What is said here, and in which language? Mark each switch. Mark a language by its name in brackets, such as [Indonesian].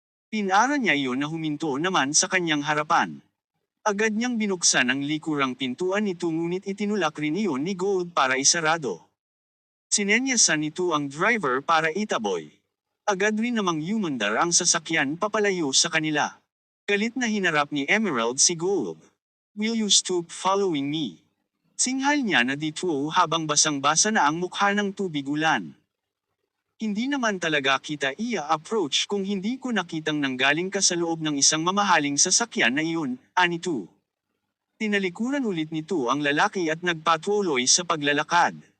[Filipino] Pinara niya iyon na huminto naman sa kanyang harapan. Agad niyang binuksan ang likurang pintuan nito ngunit itinulak rin iyon ni Gold para isarado. Sinenyasan nito ang driver para itaboy. Agad rin namang yumandar ang sasakyan papalayo sa kanila. Galit na hinarap ni Emerald si Gold. [English] "Will you stop following me?" [Filipino] Singhal niya na Dituo habang basang-basa na ang mukha ng tubig ulan. "Hindi naman talaga kita ia-approach kung hindi ko nakitang nanggaling ka sa loob ng isang mamahaling sasakyan na iyon," anito. Tinalikuran ulit nito ang lalaki at nagpatuloy sa paglalakad.